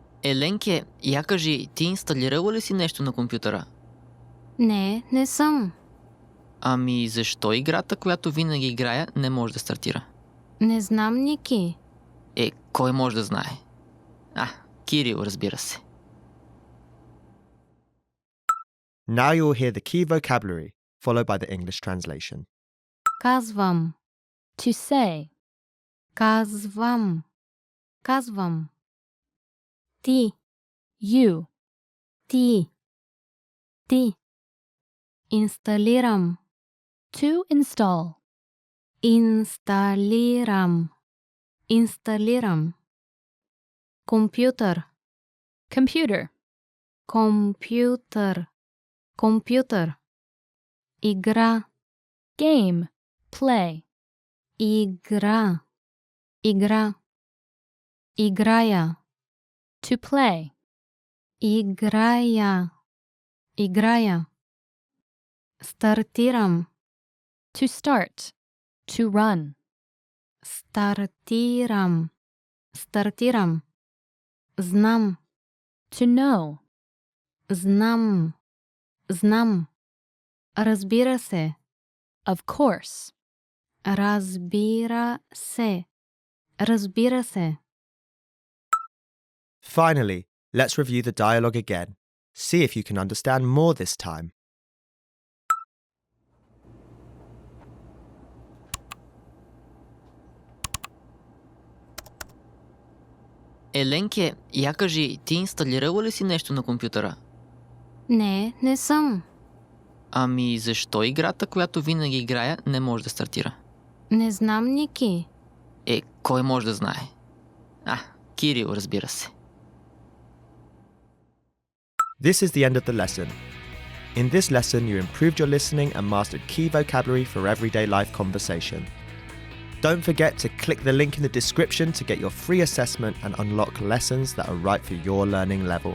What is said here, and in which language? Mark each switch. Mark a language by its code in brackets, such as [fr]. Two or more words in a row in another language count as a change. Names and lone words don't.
[bg] Еленке, я кажи, ти инсталирала ли си нещо на компютъра? Не, не съм. Ами защо играта, която винаги играя, не може да стартира? Не знам, Ники. Кой може да знае? Кирил, разбира се. [en] Now you'll hear the key vocabulary, followed by the English translation. [bg] Казвам. [en] To say. [bg] Казвам. Казвам. Ти. [en] You. [bg] Ти. Ти. Инсталирам. [en] To install. [bg] Инсталирам. Инсталирам. Компютър. [en] Computer. [bg] Компютър. Компютър. Игра. [en] Game. Play. [bg] Игра. Игра. Играя. [en] To play. [bg] Играя. Играя. Стартирам. [en] To start. To run. [bg] Стартирам. Стартирам. Знам. [en] To know. [bg] Знам. Знам. Разбира се. [en] Of course. [bg] Разбира се. Разбира се. [en] Finally, let's review the dialogue again. See if you can understand more this time. [bg] Еленке, я кажи, ти инсталирала ли си нещо на компютъра? Не, не съм. Ами защо играта, която винаги играя, не може да стартира? Не знам, Ники. Кой може да знае? Кирил, разбира се. [en] This is the end of the lesson. In this lesson, you improved your listening and mastered key vocabulary for everyday life conversation. Don't forget to click the link in the description to get your free assessment and unlock lessons that are right for your learning level.